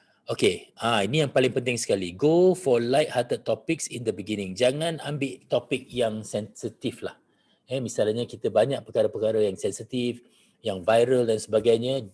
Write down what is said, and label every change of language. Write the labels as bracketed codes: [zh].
[ms] Okay, ini yang paling penting sekali. [en] Go for light-hearted topics in the beginning. [ms] Jangan ambil topik yang sensitif lah. Misalnya kita banyak perkara-perkara yang sensitif, yang viral dan sebagainya.